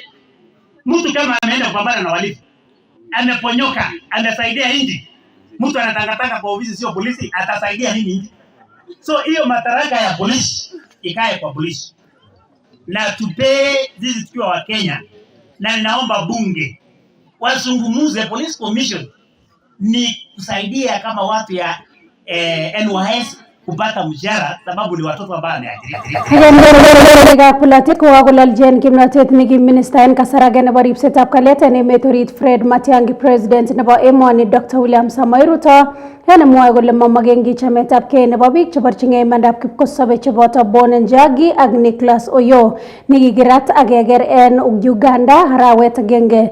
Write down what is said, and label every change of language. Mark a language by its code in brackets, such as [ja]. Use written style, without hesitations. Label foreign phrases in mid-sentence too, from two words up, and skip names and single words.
[sw] Mtu kama ameenda kupambana na walifu, ameponyoka, anasaidia nchi, mtu anatangatanga kwa ofisi sio polisi, atasaidia nini nchi? So hiyo madaraka ya polisi ikae kwa polisi na tupee sisi tukiwa wa Kenya. Na ninaomba bunge wasungumuze [en] police commission [sw] ni kusaidia kama watu ya NYS kupata mshahara, sababu ni watoto ambao ameajiriwa. [kln] Kulatit kokakolaljen kimnatet neki minister en kasarage nebo ripsetab kalyet en emet orit Fred Matiang'i president nebo emoni Dr. William Samoei Ruto en mwoe kole momokengi chametabgei nebo biik cheborchingei imandab kipkosobe cheboto Bon Njagi ak Nicholas Oyoo nekikirat ak keker en Uganda arawet agenge.